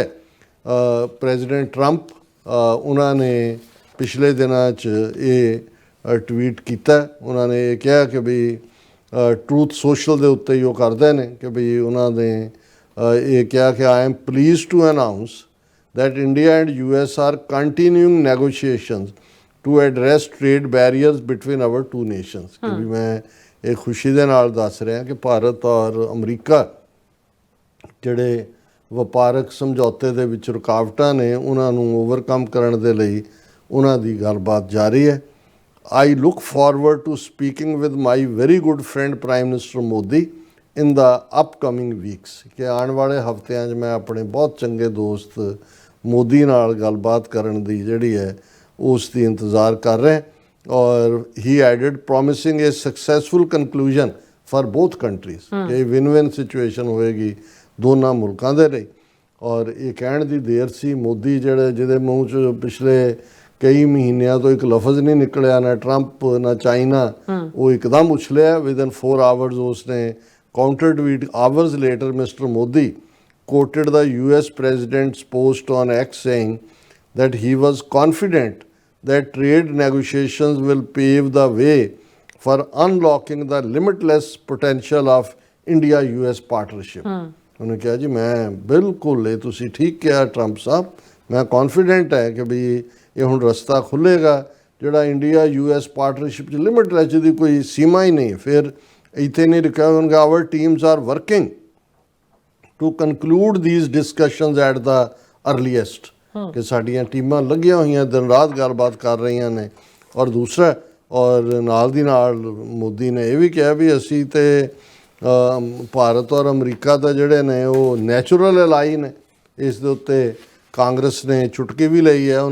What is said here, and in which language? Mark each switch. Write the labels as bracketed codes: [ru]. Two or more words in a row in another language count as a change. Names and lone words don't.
[pa] ਪ੍ਰੈਜ਼ੀਡੈਂਟ ਟਰੰਪ ਉਹਨਾਂ ਨੇ ਪਿਛਲੇ ਦਿਨਾਂ 'ਚ ਇਹ ਟਵੀਟ ਕੀਤਾ। ਉਹਨਾਂ ਨੇ ਇਹ ਕਿਹਾ ਕਿ ਵੀ ਟਰੂਥ ਸੋਸ਼ਲ ਦੇ ਉੱਤੇ ਹੀ ਉਹ ਕਰਦੇ ਨੇ ਕਿ ਵੀ ਉਹਨਾਂ ਨੇ ਇਹ ਕਿਹਾ ਕਿ [en] I am pleased to announce that India and US are continuing negotiations to address trade barriers between our two nations। [pa] ਕਿ ਵੀ ਮੈਂ ਇਹ ਖੁਸ਼ੀ ਦੇ ਨਾਲ ਦੱਸ ਰਿਹਾ ਕਿ ਭਾਰਤ ਔਰ ਅਮਰੀਕਾ ਜਿਹੜੇ ਵਪਾਰਕ ਸਮਝੌਤੇ ਦੇ ਵਿੱਚ ਰੁਕਾਵਟਾਂ ਨੇ ਉਹਨਾਂ ਨੂੰ ਓਵਰਕਮ ਕਰਨ ਦੇ ਲਈ ਉਹਨਾਂ ਦੀ ਗੱਲਬਾਤ ਜਾਰੀ ਹੈ। [en] I look forward to speaking with my very good friend Prime Minister Modi in the upcoming weeks। [pa] ਕਿ ਆਉਣ ਵਾਲੇ ਹਫ਼ਤਿਆਂ 'ਚ ਮੈਂ ਆਪਣੇ ਬਹੁਤ ਚੰਗੇ ਦੋਸਤ ਮੋਦੀ ਨਾਲ ਗੱਲਬਾਤ ਕਰਨ ਦੀ ਜਿਹੜੀ ਹੈ ਉਸ ਦੀ ਇੰਤਜ਼ਾਰ ਕਰ ਰਹੇ। [en] ਔਰ he added promising a successful conclusion for both countries ਕਿ win win situation [pa] ਹੋਏਗੀ ਦੋਨਾਂ ਮੁਲਕਾਂ ਦੇ ਲਈ। ਔਰ ਇਹ ਕਹਿਣ ਦੀ ਦੇਰ ਸੀ ਮੋਦੀ ਜਿਹਦੇ ਮੂੰਹ 'ਚ ਪਿਛਲੇ ਕਈ ਮਹੀਨਿਆਂ ਤੋਂ ਇੱਕ ਲਫ਼ਜ਼ ਨਹੀਂ ਨਿਕਲਿਆ, ਨਾ ਟਰੰਪ ਨਾ ਚਾਈਨਾ, ਉਹ ਇੱਕਦਮ ਉਛਲਿਆ [en] within 4 hours. ਉਸਨੇ counter tweet hours later Mister Modi quoted the US president's post on X saying that he was confident that trade negotiations will pave the way for unlocking the limitless potential of India-US partnership। [pa] ਉਹਨੇ ਕਿਹਾ ਜੀ ਮੈਂ ਬਿਲਕੁਲ, ਇਹ ਤੁਸੀਂ ਠੀਕ ਕਿਹਾ ਟਰੰਪ ਸਾਹਿਬ, ਮੈਂ ਕੌਨਫੀਡੈਂਟ ਹੈ ਕਿ ਵੀ ਇਹ ਹੁਣ ਰਸਤਾ ਖੁੱਲ੍ਹੇਗਾ ਜਿਹੜਾ ਇੰਡੀਆ US ਪਾਰਟਨਰਸ਼ਿਪ 'ਚ ਲਿਮਿਟਲੈਸ, ਜਿਹਦੀ ਕੋਈ ਸੀਮਾ ਹੀ ਨਹੀਂ। ਫਿਰ ਇੱਥੇ ਨਹੀਂ ਰੁਕਿਆ ਹੋਣਗੇ। [en] our teams are working to conclude these discussions at the earliest। [pa] ਕਿ ਸਾਡੀਆਂ ਟੀਮਾਂ ਲੱਗੀਆਂ ਹੋਈਆਂ ਦਿਨ ਰਾਤ ਗੱਲਬਾਤ ਕਰ ਰਹੀਆਂ ਨੇ। ਔਰ ਦੂਸਰਾ, ਔਰ ਨਾਲ ਦੀ ਨਾਲ ਮੋਦੀ ਨੇ ਇਹ ਵੀ ਕਿਹਾ ਵੀ ਅਸੀਂ ਤੇ ਭਾਰਤ ਔਰ ਅਮਰੀਕਾ ਦਾ ਜਿਹੜੇ ਨੇ ਉਹ [en] natural ally [pa] ਨੇ। ਇਸ ਦੇ ਉੱਤੇ ਕਾਂਗਰਸ ਨੇ ਚੁਟਕੀ ਵੀ ਲਈ ਹੈ।